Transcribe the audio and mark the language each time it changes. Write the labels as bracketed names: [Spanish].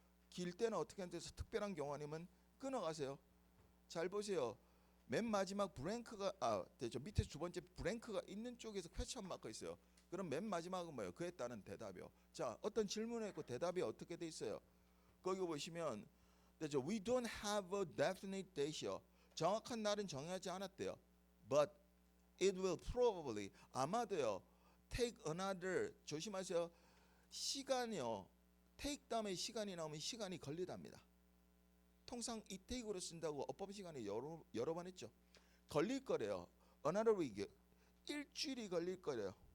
[Korean] 길 때는 어떻게 하는지 특별한 경우 아니면 끊어가세요. 잘 보세요. 맨 마지막 브랭크가 됐죠. 밑에 두 번째 브랭크가 있는 쪽에서 퀘스천 마크 있어요. 그럼 맨 마지막은 뭐예요? 그에 따른 대답이요. 자, 어떤 질문에 있고 대답이 어떻게 돼 있어요? 거기 보시면 됐죠. [English] We don't have a definite date요. [Korean] 정확한 날은 정하지 않았대요. [English] But it will probably [Korean] 아마도요. [English] Take another [Korean] 조심하세요. 시간이요. take 다음에 시간이 나오면 시간이 걸리답니다. 통상 이 take으로 쓴다고 어법 시간에 여러 번 했죠. 걸릴 거래요. [English] Another week [Korean] 일주일이 걸릴 거래요.